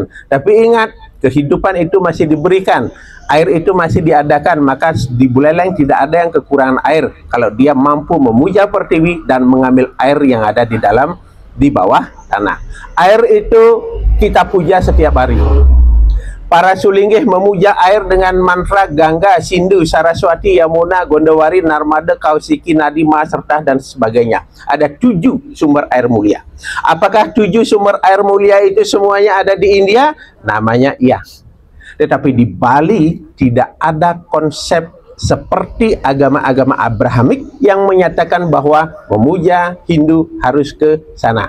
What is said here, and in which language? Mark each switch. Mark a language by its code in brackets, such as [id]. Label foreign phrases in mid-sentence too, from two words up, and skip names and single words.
[id] Tapi ingat, kehidupan itu masih diberikan. Air itu masih diadakan. Maka di Buleleng tidak ada yang kekurangan air kalau dia mampu memuja Pertiwi dan mengambil air yang ada di bawah tanah. Air itu kita puja setiap hari. Para Sulinggih memuja air dengan mantra Gangga, Sindhu, Saraswati, Yamuna, Gondowari, Narmada, Kausiki, Nadima, serta dan sebagainya. Ada 7 sumber air mulia. Apakah 7 sumber air mulia itu semuanya ada di India? Namanya iya. Tetapi di Bali tidak ada konsep seperti agama-agama Abrahamik yang menyatakan bahwa memuja Hindu harus ke sana.